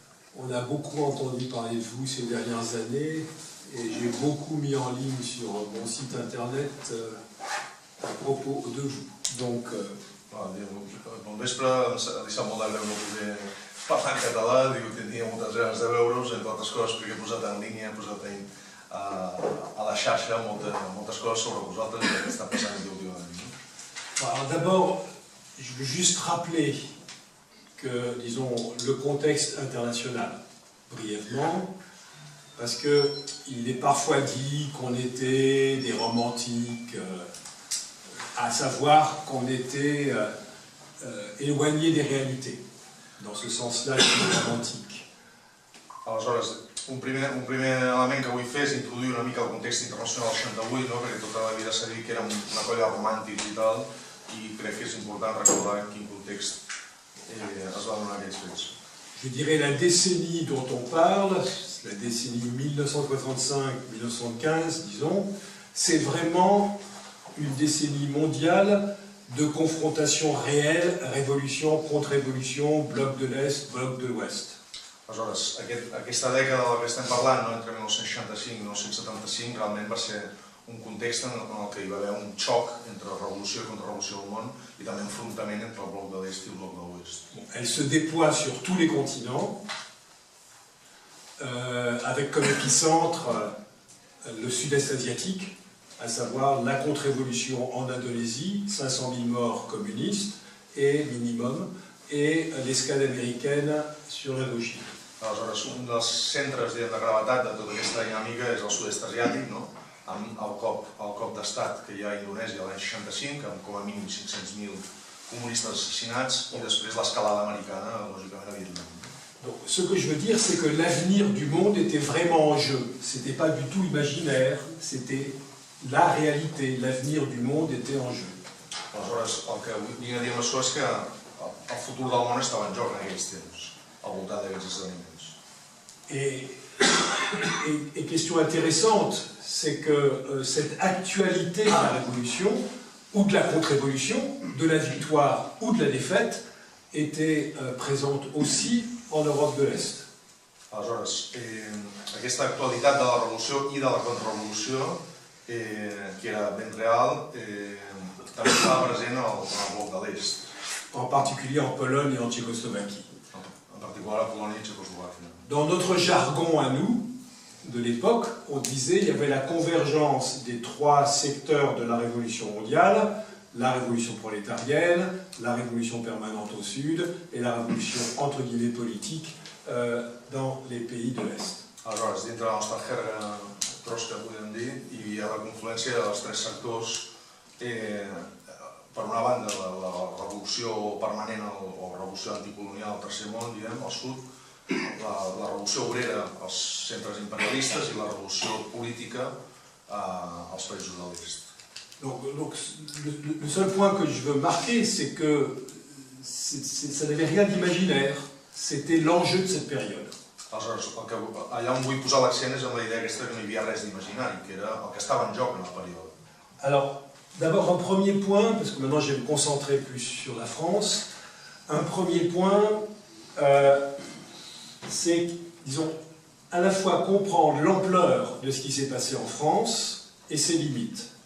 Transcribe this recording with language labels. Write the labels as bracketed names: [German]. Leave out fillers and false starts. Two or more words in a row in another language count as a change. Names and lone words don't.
[French] On a beaucoup entendu parler de vous ces dernières années et j'ai beaucoup mis en ligne sur mon site internet à propos de vous. Donc, [Catalan] bon vespre, ha deixat molt de veure poder parlar en català, diu, tenia moltes ganes de veure-us, entre altres coses perquè he posat en línia, he posat a la xarxa moltes coses sobre vosaltres i el que està passant aquí últimament. [French] Alors d'abord, je veux juste rappeler que, disons, le contexte international, brièvement, parce qu'il est parfois dit qu'on était des romantiques, à savoir qu'on était éloignés des réalités. Dans ce sens-là, je suis romantique. [Catalan] Aleshores, un primer element que vull fer és introduir una mica el context internacional del 68, no? Perquè tota la vida s'ha dit que era una colla romàntica i tal, i crec que és important recordar en quin context es va donar aquells fets. [French] Je dirais la décennie dont on parle, la décennie 1965-1915, disons, c'est vraiment une décennie mondiale de confrontation réelle, révolution, contre-révolution, bloc de l'Est, bloc de l'Ouest. [Catalan] Aleshores, aquesta dècada de la que estem parlant, no? Entre 1965 i 1975, realment va ser un context en el que hi va haver un xoc entre revolució i contre-revolució del món i també enfrontament entre el bloc de l'Est i el bloc de l'Oest. [French] Elle se déploie sur tous les continents, avec comme épicentre le sud-est asiatique, à savoir la contre-révolution en Indonésie, 500 000 morts communistes et minimum, et l'escalade américaine sur l'Indochine. [Catalan] Aleshores, un dels centres de gravetat de tota aquesta dinàmica és el sud-est asiàtic, no? Amb el cop d'estat que hi ha a Indonèsia l'any 65, amb com a mínim 500.000 comunistes assassinats, i després l'escalada americana, lògicament, a Vietnam. [French] Donc, ce que je veux dire, c'est que l'avenir du monde était vraiment en jeu. Ce n'était pas du tout imaginaire, c'était la réalité. L'avenir du monde était en jeu. [Catalan] Aleshores, el que vinc a dir amb això és que el futur del món estava en joc en aquells temps, al voltant d'aquests esdeveniments. [French] Et question intéressante, c'est que cette actualité de la révolution, ou de la contre-révolution, de la victoire ou de la défaite, était présente aussi en Europe de l'Est. [Catalan] Aleshores, aquesta actualitat de la revolució i de la contrarrevolució, que era ben real, també estava present al bloc de l'Est. [French] En particulier en Pologne et en Tchécoslovaquie. [Catalan] En particular a Polònia i Tchécoslovàquia. [French] Dans notre jargon à nous, de l'époque, on disait qu'il y avait la convergence des trois secteurs de la révolution mondiale, la révolution prolétarienne, la révolution permanente au sud et la révolution entre guillemets politique dans les pays de l'Est. [Catalan] Aleshores, dintre de la nostra jerga trosca, podem dir, hi havia la confluència dels tres sectors. Per una banda, la revolució permanent o revolució anticolonial al Tercer Món, diguem, al sud, la revolució obrera als centres imperialistes i la revolució política als països de l'Est. [French] Donc, le seul point que je veux marquer, c'est que ça n'avait rien d'imaginaire, c'était l'enjeu de cette période. [Catalan] Aleshores, allà on vull posar l'accent és en la idea aquesta que no hi havia res d'imaginari, que era el que estava en joc en el període. [French] Alors, d'abord un premier point, parce que maintenant je vais me concentrer plus sur la France, un premier point, c'est, disons, à la fois comprendre l'ampleur de ce qui s'est passé en France et ses limites.